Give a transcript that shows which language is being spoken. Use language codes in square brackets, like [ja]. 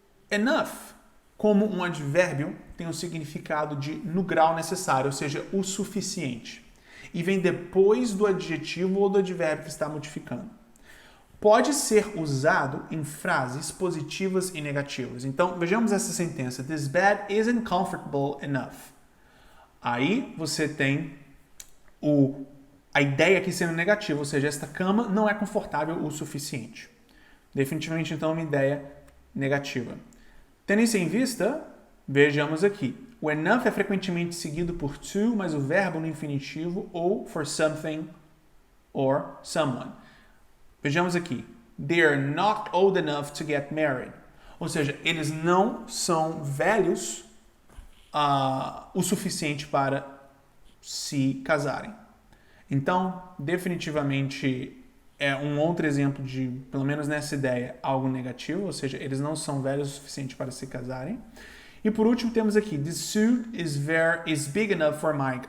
[pt] Enough, como um advérbio, tem o significado de no grau necessário, ou seja, o suficiente. E vem depois do adjetivo ou do advérbio que está modificando. Pode ser usado em frases positivas e negativas. Então, vejamos essa sentença. [en] This bed isn't comfortable enough. [pt] Aí você tem a ideia aqui sendo negativa, ou seja, esta cama não é confortável o suficiente. Definitivamente, então, uma ideia negativa. Tendo isso em vista, vejamos aqui. O enough é frequentemente seguido por to, mais o verbo no infinitivo, ou [en] for something or someone. [pt] Vejamos aqui. [en] They are not old enough to get married. [pt] Ou seja, eles não são velhos o suficiente para se casarem. Então, definitivamente, é um outro exemplo de, pelo menos nessa ideia, algo negativo. Ou seja, eles não são velhos o suficiente para se casarem. E por último, temos aqui, [en] this suit is big enough for Mike.